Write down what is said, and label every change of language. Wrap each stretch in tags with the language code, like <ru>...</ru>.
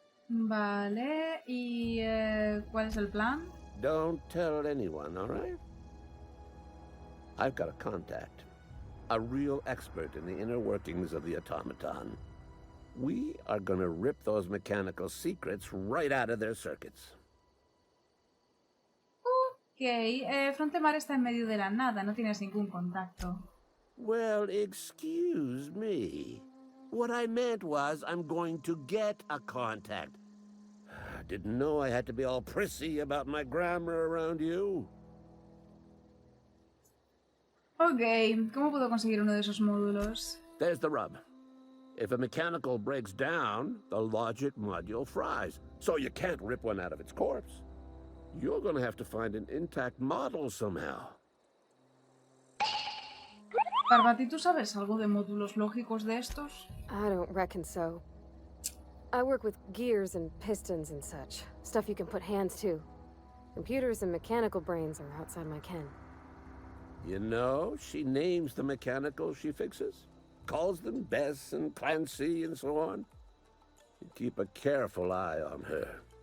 <es>Vale, ¿y cuál es el plan?</es> <en>Don't tell anyone, all right? I've got a contact. A real expert in the inner workings of the automaton. We are gonna rip those mechanical secrets right out of their circuits.</en> <es>Ok, Frontemar está en medio de la nada, no tienes ningún contacto.</es> <en>Well, excuse me. What I meant was I'm going to get a contact. Didn't know I had to be all prissy about my grammar around you.</en> <es>Ok, ¿cómo puedo conseguir uno de esos módulos?</es> <en>There's the rub. If a mechanical breaks down, the logic module fries. So you can't rip one out of its corpse. You're gonna have to find an intact model somehow.</en> <es>Parvati, ¿tú sabes algo de módulos lógicos de estos?</es> <en>I don't reckon so. I work with gears and pistons and such. Stuff you can put hands to. Computers and mechanical brains are outside my ken. You know, she names the mechanicals she fixes. Calls them Bess and Clancy and so on. You keep a careful eye on her.</en>